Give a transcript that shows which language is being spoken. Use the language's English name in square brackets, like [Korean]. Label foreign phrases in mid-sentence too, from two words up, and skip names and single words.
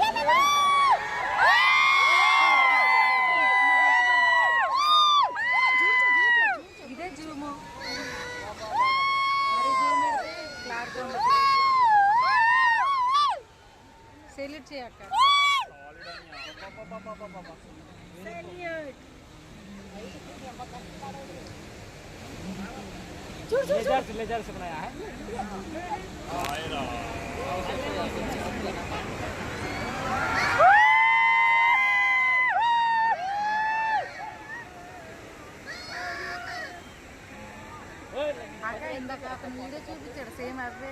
[Telugu] ఇదే జూము, మరి జూమ్ పెడితే క్లారిటీ ఉండదు. సెల్యూట్ చేయక్క. [Hindi] लेजर से बनाया है [Telugu] అక్క ఇందాక అతను వీడియో చూపించాడు సేమ్ అవే.